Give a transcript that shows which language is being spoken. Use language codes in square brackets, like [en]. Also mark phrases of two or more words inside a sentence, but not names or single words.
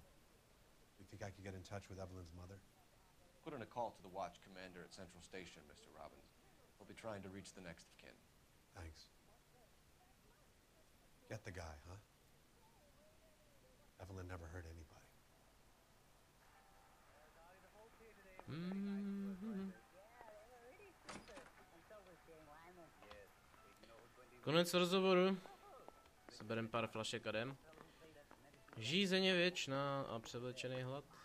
[en] You think I could get in touch with Evelyn's mother? Put in a call to the watch commander at Central Station, Mr. Robbins. He'll be trying to reach the next of kin. Thanks. Get the guy, huh? Evelyn never hurt anybody. [cs] Konec rozhovoru. Seberem pár flašek a jdem. Žízeň je věčná a převlečený hlad.